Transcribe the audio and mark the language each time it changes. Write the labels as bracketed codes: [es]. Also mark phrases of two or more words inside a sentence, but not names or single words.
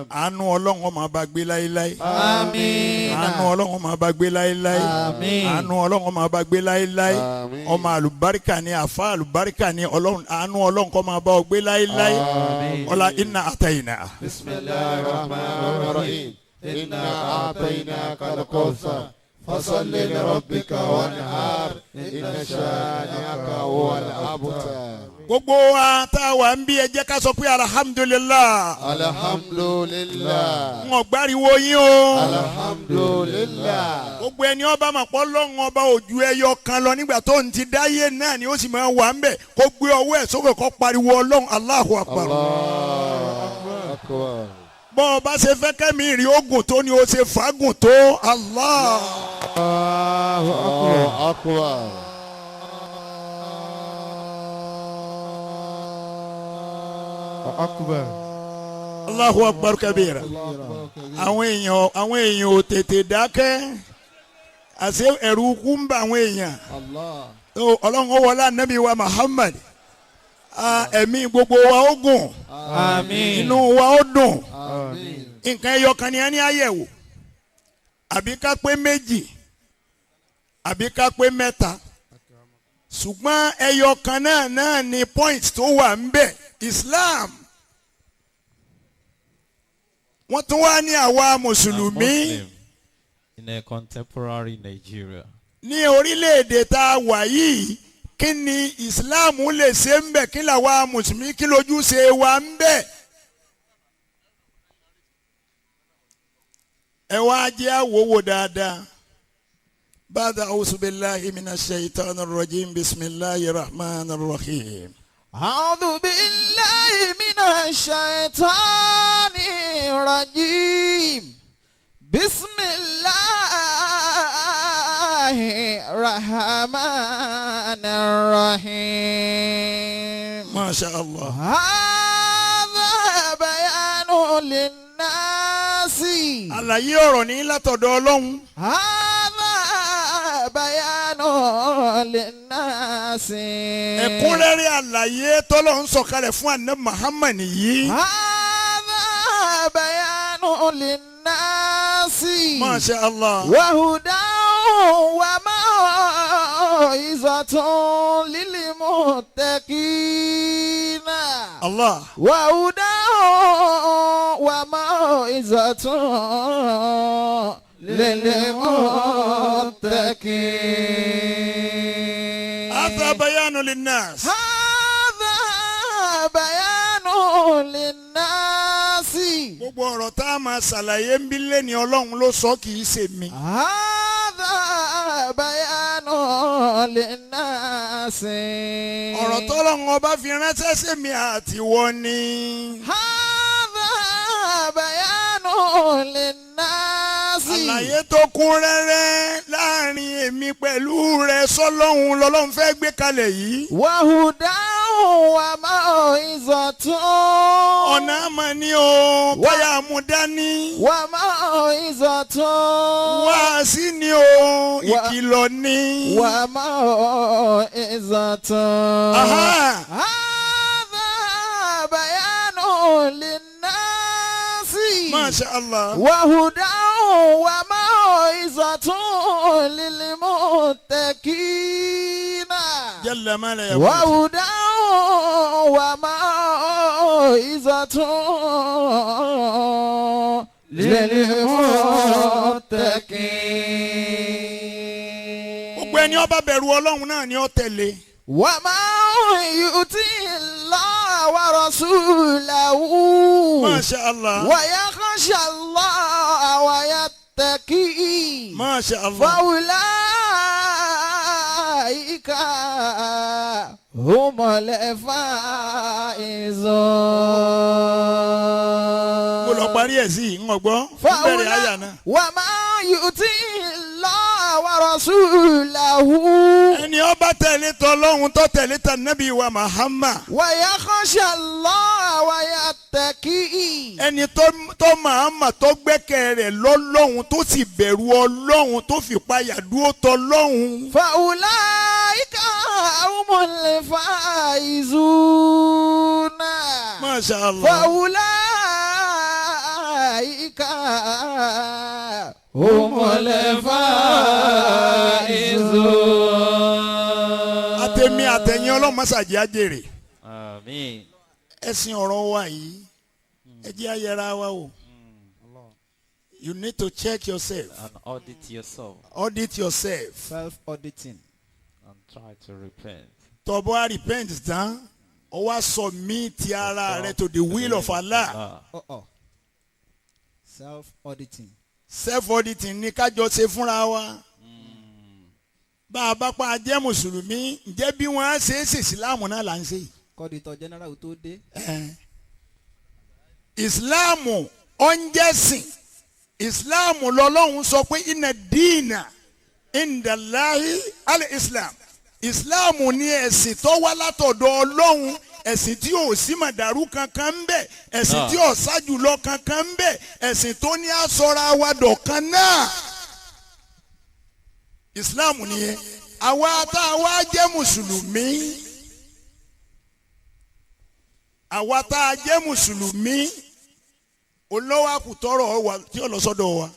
[yo] àánú ọlọ́run máa bá gbé láéláé àmín. àánú ọlọ́run máa bá gbé láéláé àmín. àánú ọlọ́run máa bá gbé láéláé ọmọ àlùbáríkà ni àfa àlùbáríkà ni ọlọ́run àánú ọlọ́run kó máa bá ọ gbé láéláé ọlá iná àtẹ̀yìnà. [ar] بسم الله الرحمن الرحيم إنا أعطيناك الكوثر فصل لربك وانحر إن شانئك هو الأبتر. [yo] gbogbo wa tá a wà ń bí ẹ jẹ́ ká sọ pé alhamdulilah. alhamdulillah. ń ọ̀gbáriwo yín o. alhamdulillah. gbogbo ẹni ọba mà pọ̀ lọ́run ọba ojú ẹyọ kan lọ nígbà tó ń ti dáyé náà ni ó sì máa wà ń bẹ̀ kó gbé ọwọ́ ẹ̀ sókè kó pariwo ọlọ́run [ar] الله أكبر. الله أكبر. [yo] bọ́ ọ bá ṣe fẹ́ kẹ́mi rí ogun tó ni ó ṣe fagùn tó Allah. [ar] الله أكبر. akbar. الله أكبر كبيرا. [yo] àwọn èèyàn ò tètè dákẹ́ àṣé ẹ̀rù kú ń bà àwọn èèyàn. ọlọ́run ó wọlé ànábì wa Muhammad ẹ̀mí gbogbo wa ó gùn inú wa ó dùn nǹkan ẹyọ kan ni a ní àyẹ̀wò àbí ká pé méjì àbí ká pé mẹ́ta ṣùgbọ́n ẹyọ kan náà ni point tó wà ń bẹ̀ Islam wọ́n tún wá ní àwa mùsùlùmí [en] in a contemporary Nigeria. [yo] ní orílẹ̀-èdè tá a wà yìí kí ni Islam lè ṣe ń bẹ̀ kí làwa mùsùlùmí kí lójú ṣe wà ń bẹ̀. ẹ wá jẹ́ àwòwò dáadáa. [ar] bàdà أعوذ بالله من الشيطان الرجيم بسم الله الرحمن الرحيم. أعوذ بالله من الشيطان الرجيم بسم الله الرحمن الرحيم ما شاء الله. هذا بيان للناس [yo] àlàyé ọ̀rọ̀ ní látọ̀dọ̀ Ọlọ́run. [ar] هذا بيان للناس [yo] ẹ̀kúnrẹ́rẹ́ àlàyé tọ́lọ́run sọ̀kalẹ̀ fún Ànábì Muhammad yìí. [ar] هذا بيان للناس ما شاء الله. وهدى وموعظة للمتقين الله. وهدى وموعظة للمتقين هذا بيان للناس. هذا بيان للناس [yo] gbogbo ọ̀rọ̀ tá a máa ṣàlàyé ń bí lẹ́ni Ọlọ́run ló sọ kì í ṣe mi. [ar] هذا بيان للناس [yo] ọ̀rọ̀ tọ́lọ́run ọba fi ránṣẹ́ sí mi àti wọ́n ni. [ar] هذا بيان للناس [yo] àlàyé tó kún rẹ́rẹ́ láàrin èmi pẹ̀lú rẹ̀ sọ́lọ́hun lọ́lọ́run fẹ́ gbé kalẹ̀ yìí. [ar] وهدى وموعظة [yo] ọ̀nà àmọ́ ni o báyà mú dání. [ar] وموعظة [yo] wáàsí ni o ìkìlọ̀ ni. [ar] وموعظة Aha. هذا بيان للناس ما شاء الله. وهدى وموعظة للمتقين جل ما لا يقول. وهدى وموعظة للمتقين [yo] gbogbo ẹni ó bá bẹ̀rù ọlọ́run náà ni ó tẹ̀lé. [ar] ومن يطع الله ورسوله ما شاء الله. ويخشى الله ويتقي ما شاء الله. فأولئك هم الفائزون. [yo] mo lọ parí ẹ̀ sí i ń gbọ́. bẹ̀rẹ̀ àyà náà. [ar] ومن يطع الله ورسوله [yo] ẹni ó bá tẹ̀lé tọlọ́hun tó tẹ̀lé ta nabi wa Muhammad. [ar] ويخشى الله ويتقي [yo] ẹni tó Muhammad tó gbẹ́kẹ̀ rẹ̀ lọ́lọ́hun tó sì bẹ̀rù ọlọ́hun tó fi páyà dúró tọlọ́hun. [ar] فأولئك هم الفائزون. ما شاء الله. فأولئك هم الفائزون. [yo] àtẹ̀mí àtẹ̀yìn ọlọ́run mọ́sàgì àjèrè. Àmín. ẹ̀sìn ọ̀rọ̀ wa yìí ẹ jẹ́ ayẹra wa o. [en] You need to check yourself. And audit yourself Audit yourself. Self-auditing. and try to repent. [yo] tó bá repent tán ó wá submit ara rẹ [en] to the will of Allah. Self-auditing. [yo] Self-auditing ní kájọ ṣe fúnra wa. bá a bá pa jẹ́ mùsùlùmí ǹjẹ́ bí wọ́n á ṣe é ṣe ìsìláàmù náà là ń ṣe. Kọ́dítọ̀ general tó dé. ìsìláàmù ọ̀njẹ́sìn ìsìláàmù lọ́lọ́run sọ pé [ar] إن الدين عند الله الإسلام. [yo] ìsìláàmù ní ẹ̀sìn tó wá látọ̀dọ̀ ọlọ́run, ẹ̀sìn tí ò sí màdàrú kankan ń bẹ, ẹ̀sìn tí ò ṣáájú lọ kankan ń bẹ, ẹ̀sìn tó ní àsọ̀rọ̀ àwàdọ̀ kan náà. ìsìláàmù nìyẹn. àwa tá a wá jẹ́ mùsùlùmí, àwa tá a jẹ́ mùsùlùmí olówó àkùtọ́rọ̀ wa tí ó lọ sọ́dọ̀ wa.